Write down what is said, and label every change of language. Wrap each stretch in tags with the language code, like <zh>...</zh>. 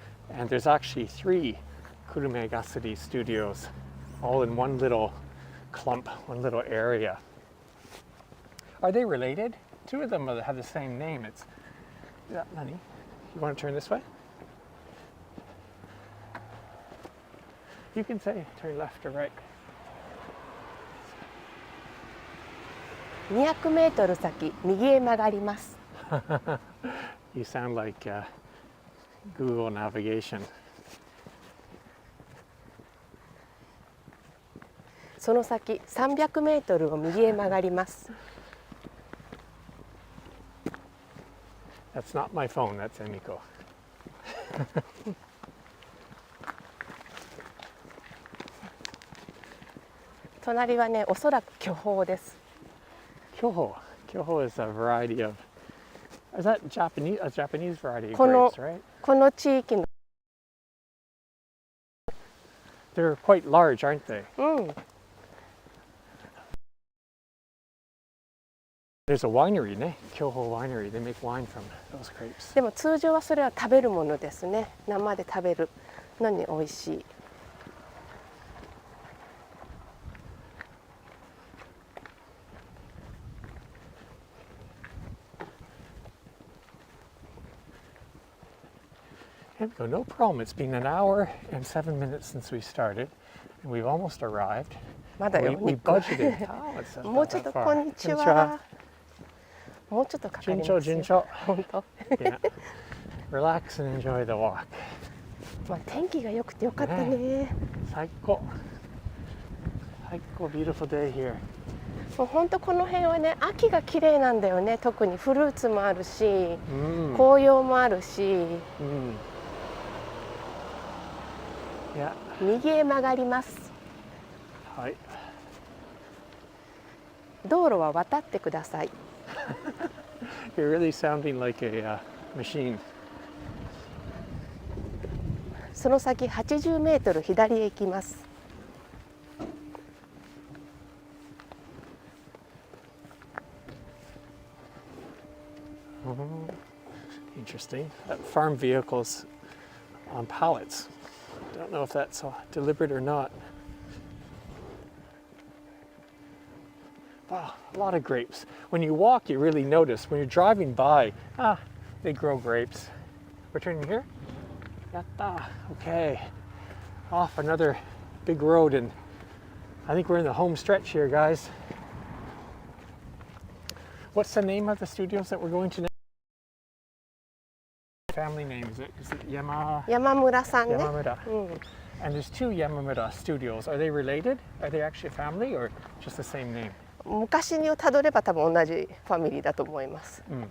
<en>And there's actually 3 Kurume Kasuri studios, all in one little clump, one little area. Are they related? 2 of them have the same name. It's, yeah, Nani, you want to turn this way? You can say turn left or right.</en> <ja>200メートル先、右へ曲がります。</ja> <en>You sound like Google navigation.</en> <ja>その先、300メートルを右へ曲がります。</ja> <en>That's not my phone, that's Emiko.</en> <ja>隣はね、おそらく巨峰です。</ja> <en>Kyoho is a variety of. Is that Japanese? A Japanese variety of grapes, right?</en> <ja>この地域の。</ja> <en>They're quite large, aren't they?</en> <ja>うん。</ja> <en>There's a winery, ne? Kyoho Winery. They make wine from those grapes.</en> <ja>でも通常はそれは食べるものですね。生で食べるのに美味しい。</ja> <en>No problem. It's been an hour and 7 minutes since we started, and we've almost arrived.</en> <ja>まだよ。</ja> <en>We budgeted. Oh, it's</en> <ja>もうちょっと</ja> <en>not that far.</en> <ja>こんにちは。もうちょっとかかりますよ。順調。本当。</ja> <en>Yeah. Relax and enjoy the walk.</en> <ja>まあ天気が良くてよかったね。最高。</ja> <en>Beautiful day here.</en> <ja>もう本当この辺はね、秋が綺麗なんだよね。特にフルーツもあるし、紅葉もあるし。</ja> <en>Yeah.</en> <ja>右へ曲がります。はい。道路は渡ってください。</ja> <en>You're really sounding like a machine.</en> <ja>その先80メートル左へ行きます。</ja> <en>Interesting. Farm vehicles on pallets. Don't know if that's deliberate or not. Wow, a lot of grapes. When you walk, you really notice. When you're driving by, they grow grapes. We're turning here? Yatta. Okay. Off another big road, and I think we're in the home stretch here, guys. What's the name of the studios that we're going to now? Family name, is it</en> <ja>Yamamura さんね。</ja> <en>Yamamura. And there's 2 Yamamura studios. Are they related? Are they actually a family or just the same name?</en> <ja>昔にたどれば多分同じファミリーだと思います。</ja>